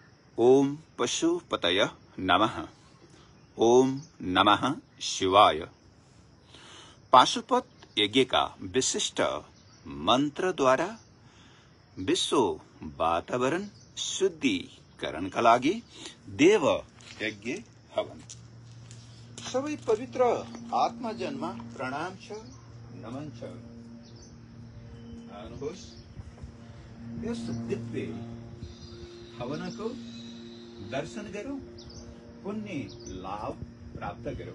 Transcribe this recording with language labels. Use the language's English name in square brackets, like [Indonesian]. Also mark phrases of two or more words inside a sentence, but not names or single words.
[Sanskrit] ओम पशुपतय नमः। ओम नमः शिवाय। [Nepali] पाशुपत यज्ञ का विशिष्ट मंत्र द्वारा विश्व वातावरण शुद्धिकरण का लागि देव यज्ञ हवन। सबै पवित्र आत्मा जन्म प्रणाम छ, नमन छ। आउनुहोस्, यस दिव्य हवनको दर्शन गरौँ, पुण्य लाभ प्राप्त गरौँ।